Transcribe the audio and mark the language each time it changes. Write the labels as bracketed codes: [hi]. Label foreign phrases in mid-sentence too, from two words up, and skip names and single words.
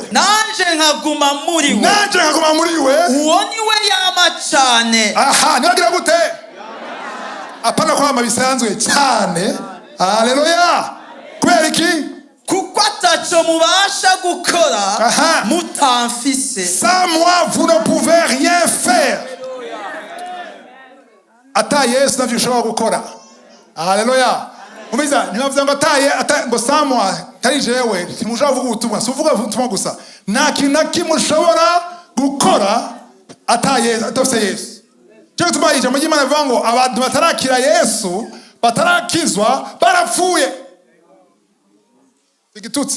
[rn] nanje nkaguma muri we nanje nkaguma muri we uwo niwe yama cyane. aha nibagira gute apana kwama bisanzwe cyane. Haleluya. Kubera iki? kuko ataco mubasha gukora Aha. mutamfise. [fr] Sans moi vous ne pouvez rien faire. [rn] Ata Yesu ntavyo ushobora gukora. Haleluya. Umiza ntibavuze ngo ngo [fr] sans moi [rn] tari jewe ntimushobora kuvuga ubutumwa. Si uvuga ubutumwa gusa. Nta kintu na kimwe ushobora gukora ata Yesu atafise Yesu. Cyo gituma ijambo ry'Imana rivuga ngo abantu batarakira Yesu batarakizwa barapfuye. Igitutsi.